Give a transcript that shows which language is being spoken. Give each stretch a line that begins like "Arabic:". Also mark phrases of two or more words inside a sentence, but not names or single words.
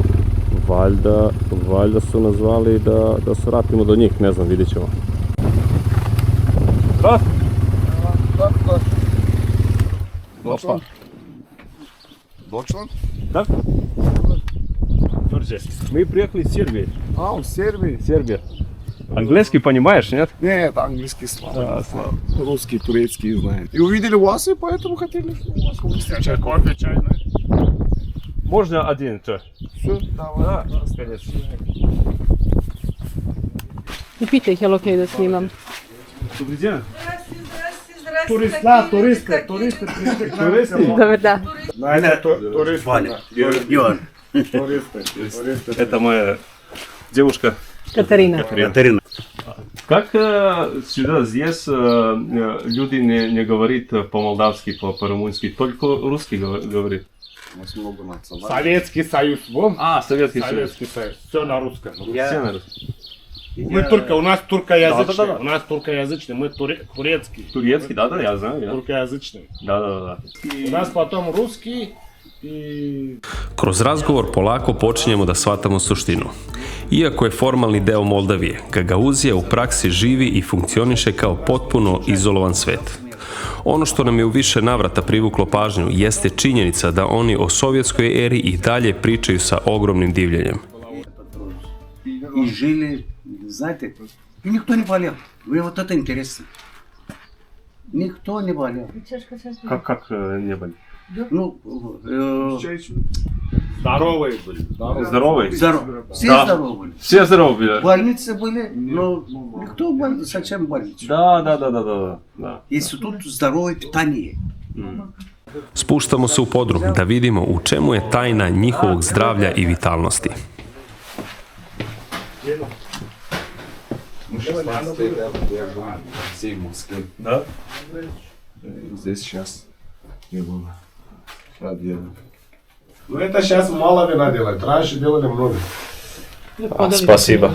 Serbian: Valjda su nas zvali da se vratimo do njih, ne znam, vidjet ćemo. Deutschland? Deutschland? Da? Đorđe, mi приехали iz Srbije.
Russian: А, в Сербии? Сербия. Английский понимаешь, нет? Нет, английский слабо. Русский, турецкий знаем. И увидели вас, и поэтому хотели у вас встречать. Кофе, чай, да? Можно один чай? Все, давай. Да, конечно.
Serbian: I pitaj ih, je li okej da snimam?
Russian: Добрый день. Туристы пришли к нам.
Serbian: Dobar dan.
Russian: Туристы. Иван. Туристы. Это моя девушка. Katarina. Катерина. Как сюда, здесь люди не говорят по-молдавски, по-румынски, только русский говорит? У нас много национальных. Советский Союз, вон. Советский Советский Союз. Все на русском. Все на русском. Мы только, у нас туркоязычный. Да. У нас туркоязычный, мы турецкий. Турецкий, да, я знаю. Туркоязычный. Да. У нас потом русский и...
Serbian: Kroz razgovor polako počinjemo da shvatamo suštinu. Iako je formalni deo Moldavije, Gagauzija u praksi živi i funkcioniše kao potpuno izolovan svet. Ono što nam je u više navrata privuklo pažnju jeste činjenica da oni o sovjetskoj eri i dalje pričaju sa ogromnim divljenjem.
Russian: И жили, знаете, и никто не болел. Вы вот это интересно. Никто не болел. Как не были? Ну, Здоровые были. Здоровые? Все Да. здоровы были. Все здоровы были? Больницы были, но никто зачем больница? Да. Если тут здоровое питание.
Serbian: Spuštamo se u podrum da vidimo u čemu je tajna njihovog zdravlja i vitalnosti.
Russian: Мы 16 лет, я был в Москве. Да? Здесь сейчас не было. Ну это сейчас мало вина делают. Раньше делали много. Спасибо.